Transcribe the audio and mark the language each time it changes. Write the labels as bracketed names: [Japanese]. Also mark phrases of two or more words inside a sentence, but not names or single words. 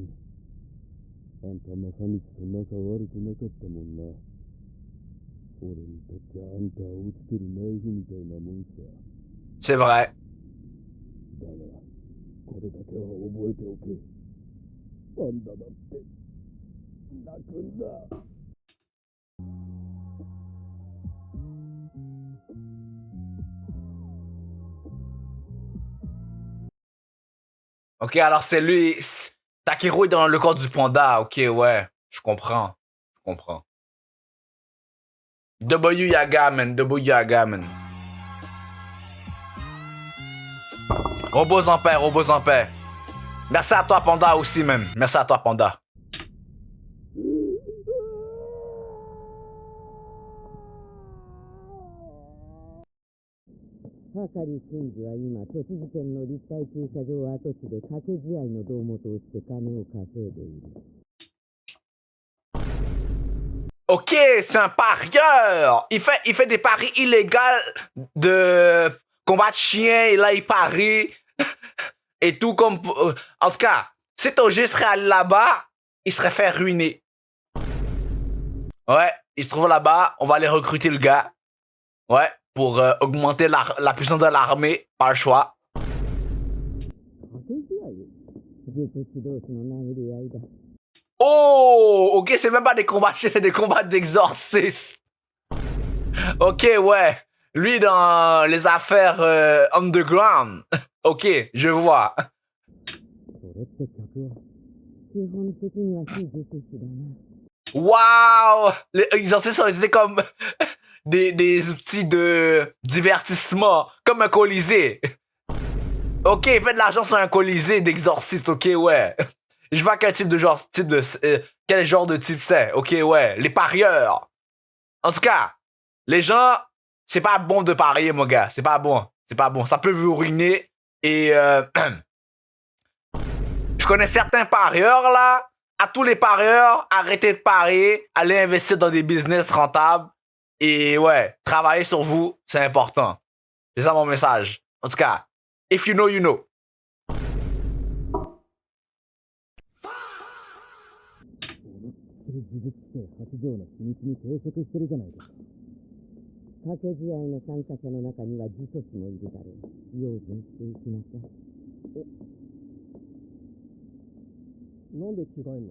[Japanese] あんた正道と仲悪くなかったもんな。俺にとってあんたは落ちてるナイフみたいなもんさ。 [French] C'est vrai. [Japanese] だが、これだけは覚えておけ。パンダだって泣くんだ。 [French] Ok, alors c'est lui. Takeru est dans le corps du panda. Ok, ouais. Je comprends. Je comprends. W Yaga, man. W Yaga, man. Repose en paix, repose en paix. Merci à toi, Panda, aussi, man. Merci à toi, Panda. [Japanese] はかり真司は今、栃木県の立体駐車場跡地で掛け試合の胴元をして金を稼いでいる。 [French] Ok, c'est un parieur. Il fait des paris illégaux de combat de chiens et là il parie et tout comme. En tout cas, si Toji serait allé là-bas, il serait fait ruiner. Ouais, il se trouve là-bas, on va aller recruter le gars. Ouais, pour augmenter la puissance de l'armée, pas le choix. 掛け試合術師同士の殴り合いだ。 Oh, ok, c'est même pas des combats de chiens, c'est des combats d'exorcistes. Ok, ouais. Lui dans les affaires underground. Ok, je vois. それって客は基本的には非術師だな。 Waouh! Les exorcistes sont utilisés comme des outils de divertissement, comme un colisée. Ok, il fait de l'argent sur un colisée d'exorciste, ok, ouais. Je vois quel type de genre, quel genre de type c'est, ok, ouais. Les parieurs. En tout cas, les gens, c'est pas bon de parier, mon gars. C'est pas bon. C'est pas bon. Ça peut vous ruiner. Et je connais certains parieurs, là. À tous les parieurs, arrêtez de parier. Allez investir dans des business rentables. Et ouais, travailler sur vous, c'est important. C'est ça mon message. En tout cas, [English] if you know, you know. [Japanese] 呪術師8条の秘密に抵触してるじゃないか。掛け試合の参加者の中には呪詛師もいるだろう。用心していきなさい。なんで着替えんの。